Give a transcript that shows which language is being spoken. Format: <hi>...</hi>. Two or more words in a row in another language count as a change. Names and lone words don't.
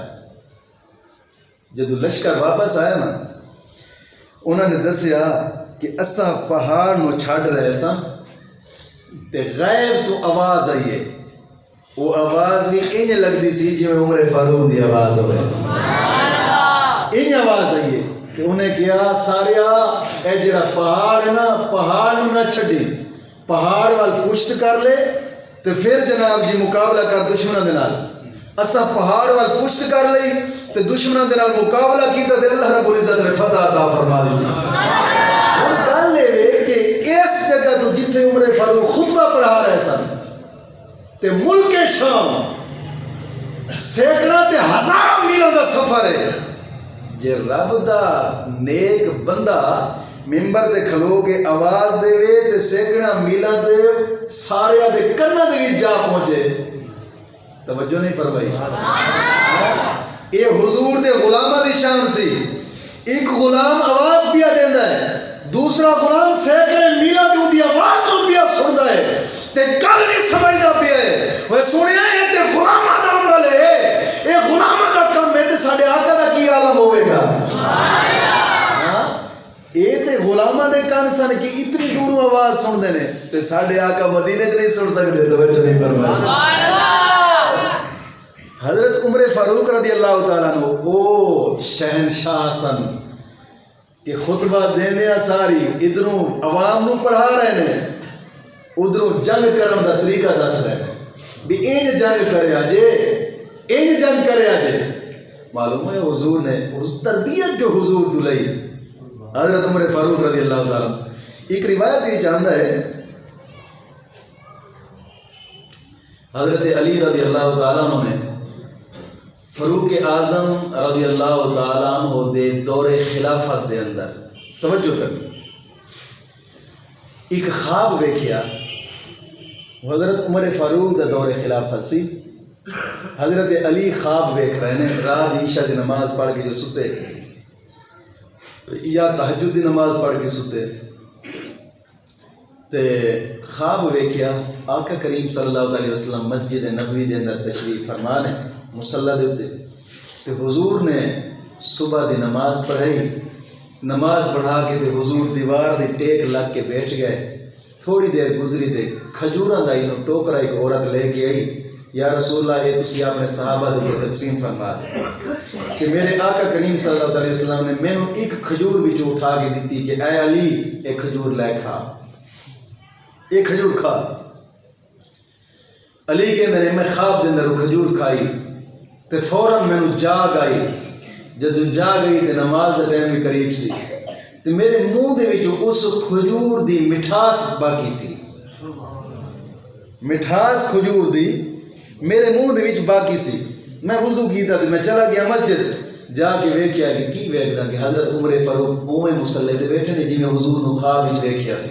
<pa>جدو لشکر واپس آیا نا انہوں نے دسیا کہ اساں پہاڑ نو چھڈ رہے ساں تے غیب تو آواز آئی ہے. وہ آواز بھی انج لگتی سی جی عمر فاروق دی آواز ہوئے. انج آواز آئی ہے کہ انہیں کیا ساریا اے جڑا پہاڑ ہے نا پہاڑ نہ چھڈی, پہاڑ وال پشت کر لے تے پھر جناب جی مقابلہ کر دشمنوں دے نال. اساں پہاڑ وال پشت کر لئی تے دشمنوں دے نال مقابلہ کیتا تے</pa> <ar>اللہ رب العزت</ar> <pa>نے فتح عطا فرما دی. ہن گل اے کہ اس جگہ تو جتھے عمر فاروق خطبہ پڑھا رہے سن تے ملک شام سینکڑوں تے ہزاروں میلوں دا سفر ہے. جے رب دا نیک بندہ ممبر تے کھلو کے آواز دے وے تے سینکڑوں میلاں دے سارے دے کناں دے وچ جا پہنچے. توجہ نہیں فرمائی. یہ حضور دے غلاماں دی شان سی. ایک غلام آواز پیا دیندا ہے, دوسرا غلام سینکڑے میلاں دی اودی آواز نوں پیا سندا ہے تے گل نہیں سمجھدا پیا ہے. وہ سنیا اے تے غلاماں دا عمل ہے, اے غلاماں دا کم ہے تے ساڈے آقا دا کی عالم ہوے گا. اے تے غلاماں دے کان سن کہ اتنی دوروں آواز سنتے ہیں تے ساڈے آقا مدینے چ نہیں سن سکتے. توجہ نہیں فرمائی. حضرت عمر فاروق</pa> <ar>رضی اللہ تعالیٰ عنہ</ar> <pa>او شہنشاہ سن کہ خطبہ دیندے ساری ادھروں عوام نو پڑھا رہے ہیں, ادھروں جنگ کرن دا طریقہ دس رہے ہیں بھی انج جنگ کریا جے, انج جنگ کریا جے. معلوم ہے حضور نے اس تربیت جو حضور تو لئی حضرت عمر فاروق</pa> <ar>رضی اللہ تعالیٰ.</ar> <pa>ایک روایت یہ چاہتا ہے حضرت علی</pa> <ar>رضی اللہ تعالیٰ عنہ</ar> <pa>نے فاروق اعظم</pa> <ar>رضی اللہ تعالیٰ عنہ</ar> <pa>دے دور خلافت دے اندر توجہ کرنی ایک خواب ویکھیا. حضرت عمر فاروق دا دور خلافت سی. حضرت علی خواب ویکھ رہے ہیں رات عشاء دی نماز پڑھ کے جو ستے یا تہجد دی نماز پڑھ کے ستے تے خواب ویکھیا آقا کریم</pa> <ar>صلی اللہ علیہ وسلم</ar> <pa>مسجد نبوی دے اندر تشریف فرما نے مصلی دے اوتے تے حضور نے صبح دی نماز پڑھائی. نماز پڑھا کے تے حضور دیوار دی ٹیک لگ کے بیٹھ گئے. تھوڑی دیر گزری تے کھجوراں دا اینو ٹوکرا ایک عورت لے کے آئی.</pa> <ar>یا رسول اللہ</ar> <pa>یہ تسی اپنے صحابہ دے تقسیم فرما دے کہ میرے آقا کریم</pa> <ar>صلی اللہ علیہ وسلم</ar> <pa>نے مینوں ایک کھجور وچ اٹھا کے دتی کہ اے علی ایک کھجور لے کھا, ایک کھجور کھا. علی کہندے نے میں خواب دے اندر کھجور کھائی تے فوراً مینوں جاگ آئی. جدوں جاگ گئی تے نماز دا ٹائم بھی قریب سی تے میرے منہ دے وچ اس کھجور دی مٹھاس باقی سی. مٹھاس کھجور دی میرے منہ دے وچ باقی سی. میں وضو کیتا تے میں چلا گیا مسجد. جا کے ویکھیا کہ کی ویکھدا کہ حضرت عمر فاروق اوویں مصلی تے بیٹھے نے جویں حضور نو خواب وچ ویکھیا سی.</pa>